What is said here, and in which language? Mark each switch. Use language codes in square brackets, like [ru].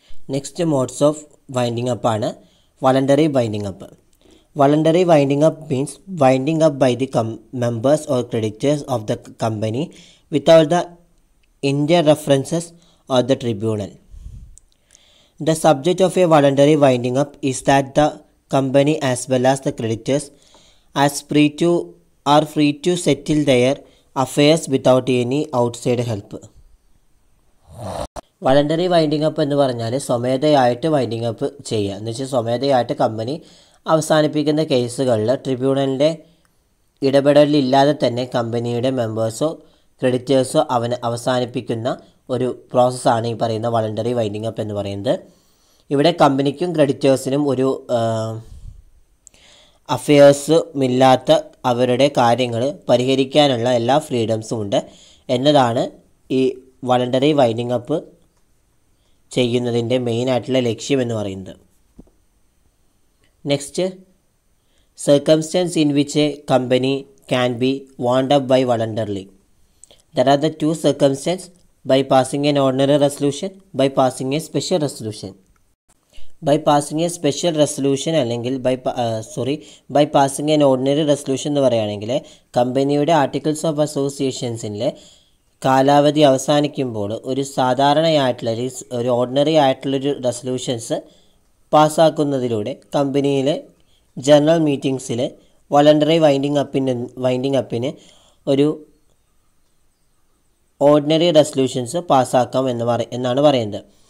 [en] next modes of winding up [ml] ആണ് [en] Voluntary winding up. Voluntary winding up means winding up by the members or creditors of the company without the interferences of the tribunal. The subject of a voluntary winding up is that the company as well as the creditors are free to settle their affairs without any outside help. [ml] Voluntary winding up എന്ന് പറഞ്ഞാൽ സ്വമേധയായിട്ട് winding up ചെയ്യുക എന്ന് വെച്ചാൽ സ്വമേധയായിട്ട് company അവസാനിപ്പിക്കുന്ന കേസുകളിൽ ട്രിബ്യൂണലിൻ്റെ ഇടപെടലില്ലാതെ തന്നെ കമ്പനിയുടെ മെമ്പേഴ്സോ ക്രെഡിറ്റേഴ്സോ അവസാനിപ്പിക്കുന്ന ഒരു പ്രോസസ്സാണ് ഈ പറയുന്ന വോളണ്ടറി വൈൻഡിങ് അപ്പ് എന്ന് പറയുന്നത്. ഇവിടെ കമ്പനിക്കും ക്രെഡിറ്റേഴ്സിനും ഒരു അഫയേഴ്സുമില്ലാത്ത അവരുടെ കാര്യങ്ങൾ പരിഹരിക്കാനുള്ള എല്ലാ ഫ്രീഡംസും ഉണ്ട് എന്നതാണ് ഈ വോളണ്ടറി വൈൻഡിങ് അപ്പ് ചെയ്യുന്നതിൻ്റെ മെയിനായിട്ടുള്ള ലക്ഷ്യം എന്ന് പറയുന്നത്. [en] Next, circumstance in which a company can be wound up by voluntarily. There are the two circumstances: by passing an ordinary resolution, by passing a special resolution. By passing a special resolution [ml] അല്ലെങ്കിൽ [en] by passing an ordinary resolution [ml] എന്ന് പറയുകയാണെങ്കിൽ കമ്പനിയുടെ articles of അസോസിയേഷൻസിലെ കാലാവധി അവസാനിക്കുമ്പോൾ ഒരു സാധാരണയായിട്ടുള്ള ഒരു ordinary ആയിട്ടുള്ളൊരു resolutions പാസ്സാക്കുന്നതിലൂടെ കമ്പനിയിലെ ജനറൽ മീറ്റിംഗ്സിൽ വോളണ്ടറി വൈൻഡിങ് അപ്പിന് ഒരു ഓർഡിനറി റെസൊല്യൂഷൻസ് പാസ്സാക്കാം എന്നാണ് പറയുന്നത്.